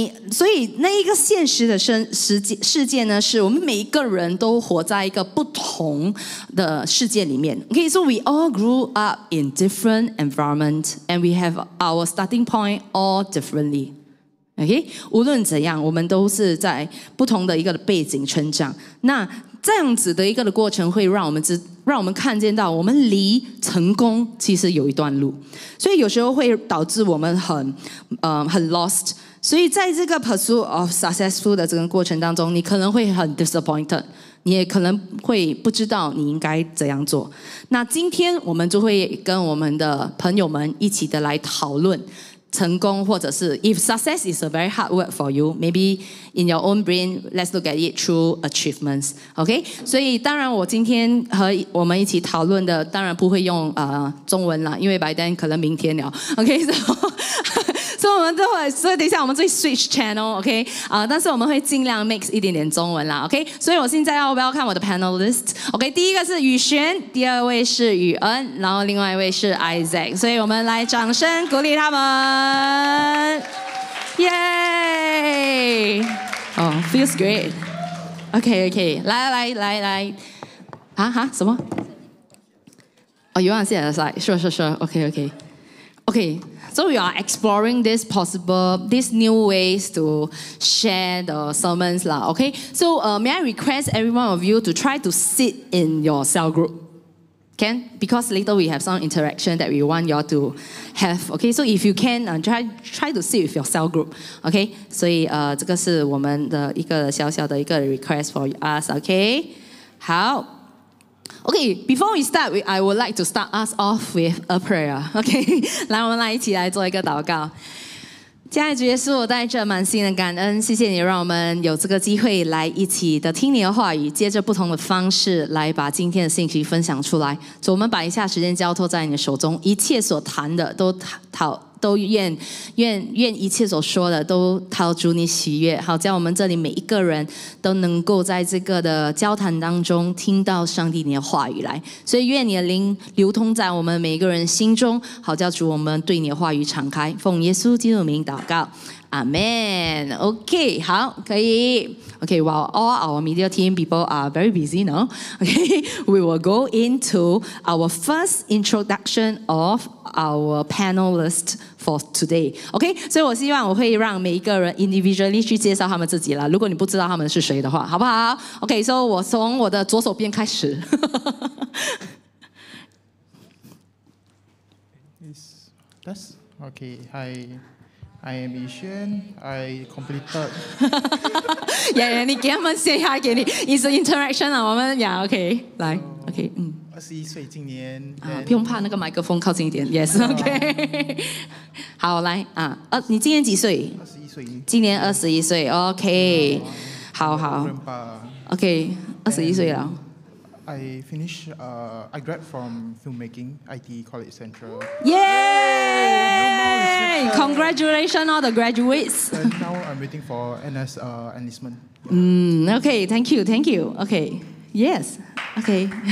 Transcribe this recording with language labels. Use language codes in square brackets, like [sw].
[zh] 所以那一個現實的世界呢，是我們每一個人都活在一個不同的世界裡面 ，OK？ [en] So we all grew up in different environment, and we have our starting point all differently. OK？ [zh] 無論怎樣，我們都是在不同的一個背景成長。那這樣子的一個的過程，會讓我們看見到我們離成功其實有一段路，所以有時候會導致我們很 lost。所以在這個 pursuit of successful 的這個過程當中，你可能會很 disappointed， 你也可能會不知道你應該怎樣做。那今天我們就會跟我們的朋友們一起的來討論成功，或者是 if success is a very hard word for you, maybe in your own brain, let's look at it through achievements. [en] OK? [zh] 所以当然我今天和我们一起讨论的当然不会用中文啦，因为by then可能明天了。OK? 所以我们都会，所以等一下我们会 switch channel, OK？ 但是我们会尽量 mix 一点点中文啦 ，OK？所以我现在要welcome我的 panelist， OK？ 第一个是宇璇，第二位是宇恩，然后另外一位是 Isaac， 所以我们来掌声鼓励他们，耶！ [en] feels great。 OK，来，什么？ You want to sit aside? Sure. Okay. So we are exploring these new ways to share the sermons lah. Okay. So may I request every one of you to try to sit in your cell group? Can? Because later we have some interaction that we want you all to have. Okay. So if you can, try to sit with your cell group. Okay. [zh] 所以这个是我们的一个小小的一个 request for us. [en] Okay. 好。 Okay, before we start, I would like to start us off with a prayer. [zh] Okay, 来，我们来一起来做一个祷告。亲爱的主耶稣，我带着满心的感恩，谢谢你让我们有这个机会来一起的听你的话语，借着不同的方式来把今天的信息分享出来。主，我们把以下时间交托在你的手中，一切所谈的都愿一切所说的都讨主你喜悦，好叫我们这里每一个人都能够在这个的交谈当中听到上帝你的话语来，所以愿你的灵流通在我们每一个人心中，好叫主我们对你的话语敞开，奉耶稣基督的名祷告。 [en] Amen. Okay, 好，可以。 Okay, while all our media team people are very busy now, okay, we will go into our first introduction of our panelists for today. [zh] Okay, 所以我希望我会让每一个人 individually 去介绍他们自己啦。如果你不知道他们是谁的话，好不好 ？ Okay, so 我从我的左手边开始。 [en] That's okay. I am Yishan. I completed. [zh] yeah, 你给他们 say hi 给你 ，is interaction 啊，我们OK 来 OK 21岁，今年不用怕那个麦克风靠近一点 ，yes OK 好来你今年几岁？21岁。今年21岁 ，OK 好 OK 21岁了。 [en] I finished. I grad from filmmaking, IT College Central. Yay! Congrats! congratulations all the graduates. And now I'm waiting for NS enlistment. Okay, thank you. Okay, yes. Okay.